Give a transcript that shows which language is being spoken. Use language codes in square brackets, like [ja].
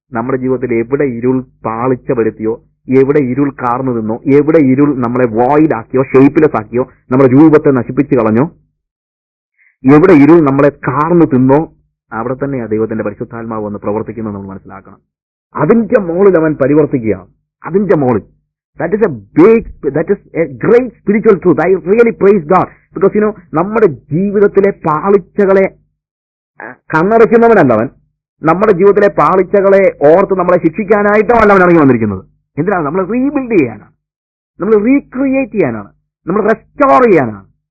[ml] നമ്മുടെ ജീവിതത്തിൽ എവിടെ ഇരുൾ പാളിച്ച വരുത്തിയോ, എവിടെ ഇരുൾ കാർന്നു നിന്നോ, എവിടെ ഇരുൾ നമ്മളെ വോയിഡാക്കിയോ ഷേപ്പ്ലെസ് ആക്കിയോ, നമ്മുടെ രൂപത്തെ നശിപ്പിച്ചു കളഞ്ഞോ, എവിടെ ഇരുൾ നമ്മളെ കാർന്നു തിന്നോ, അവിടെ തന്നെയാണ് ദൈവത്തിന്റെ പരിശുദ്ധാത്മാവ് വന്ന് പ്രവർത്തിക്കുന്നത് നമ്മൾ മനസ്സിലാക്കണം. അതിന്റെ മോളിൽ അവൻ പരിവർത്തിക്കുകയാണ്. അതിന്റെ മോളിൽ [en] that is a great spiritual truth. I really praise God because [ml] നമ്മുടെ ജീവിതത്തിലെ പാളിച്ചകളെ കണ്ണടയ്ക്കുന്നവനല്ല അവൻ. നമ്മുടെ ജീവിതത്തിലെ പാളിച്ചകളെ ഓർത്ത് നമ്മളെ ശിക്ഷിക്കാനായിട്ടോ അല്ല അവൻ ഇറങ്ങി വന്നിരിക്കുന്നത്. എന്തിനാണ്? നമ്മൾ റീബിൽഡ് ചെയ്യാനാണ്, നമ്മൾ റീക്രിയേറ്റ് ചെയ്യാനാണ്, നമ്മൾ റെസ്റ്റോർ ചെയ്യാനാണ്.